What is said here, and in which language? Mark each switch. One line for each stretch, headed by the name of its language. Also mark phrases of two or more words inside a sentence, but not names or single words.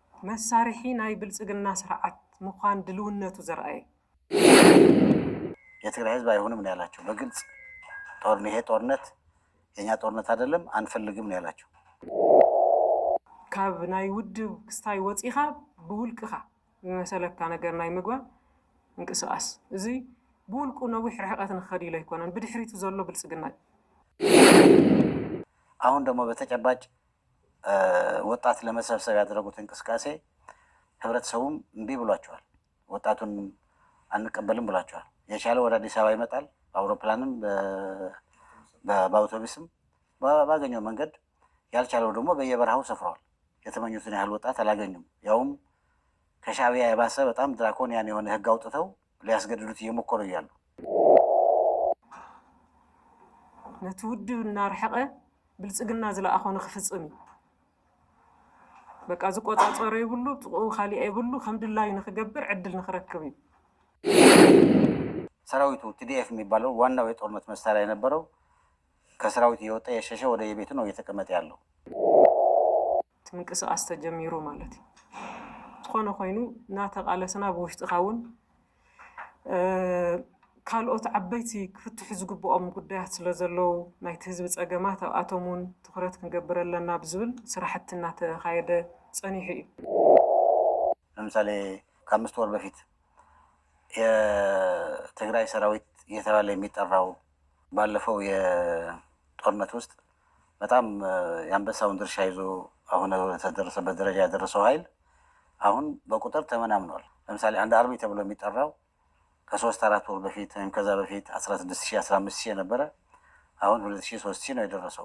Tigrinya: መሳርሒ ናይ ብልጽግና ስርዓት ምዃን ድልውነቱ ዘርአየ
Amharic: የትግራይ ህዝብ አይሆንም ነው ያላቸው በግልጽ ይሄ ጦርነት የኛ ጦርነት አይደለም አንፈልግም ነው ያላቸው
Tigrinya: ካብ ናይ ውድብ ክስታይ ወፂኻ ብውልቅኻ መሰለካ ነገር ናይ ምግባር እንቅስቃስ እዚ ብውልቁ ነዊሕ ርሕቀት ንኸድ ኢሉ ኣይኮነን ብድሕሪቱ ዘሎ ብልጽግና
Amharic: አሁን ደግሞ በተጨባጭ ወጣት ለመሰብሰብ ያደረጉት እንቅስቃሴ ህብረተሰቡም እንቢ ብሏቸዋል ወጣቱን አንቀበልም ብሏቸዋል የቻለ ወደ አዲስ አበባ ይመጣል በአውሮፕላንም በአውቶቡስም ባገኘው መንገድ ያልቻለው ደግሞ በየበረሃው ሰፍሯል የተመኙትን ያህል ወጣት አላገኙም ያውም ከሻዕቢያ የባሰ በጣም ድራኮኒያን የሆነ ህግ አውጥተው ሊያስገድዱት እየሞከሩ ይያሉ
Tigrinya: ነትውድብ እናርሐቀ ብልጽግና ዝለኣኾነ ክፍጽም በቃ ዝቆጻጸረ ይብሉ ጥቁ ኻሊእ ይብሉ ከምድላይ ንኽገብር ዕድል ንኽረክብ እዩ
Amharic: ሰራዊቱ ቲዲኤፍ የሚባለው ዋናው የጦርነት መሳሪያ የነበረው ከሰራዊት የወጣ የሸሸ ወደ የቤቱ ነው እየተቀመጠ ያለው
Tigrinya: ምንቅስቃስ ተጀሚሩ ማለት ዝኾነ ኮይኑ እናተቃለስና ብውሽጥኻውን ካልኦት ዓበይቲ ክፍትሑ ዝግብኦም ጉዳያት ስለዘለው ናይቲ ህዝቢ ፀገማት ኣብኣቶምን ትኩረት ክንገብር ኣለና ብዝብል ስራሕቲ እናተኻየደ ፀኒሑ እዩ
Amharic: ለምሳሌ ከአምስት ወር በፊት የትግራይ ሰራዊት እየተባለ የሚጠራው ባለፈው የጦርነት ውስጥ በጣም የአንበሳውን ድርሻ ይዞ አሁን ተደረሰበት ደረጃ ያደረሰው ኃይል አሁን በቁጥር ተመናምኗል ለምሳሌ አንድ አርሚ ተብሎ የሚጠራው ከ3 4 ወር በፊት ወይም ከዛ በፊት 16000 15000 ነበር አሁን 2000 3000 ነው የደረሰው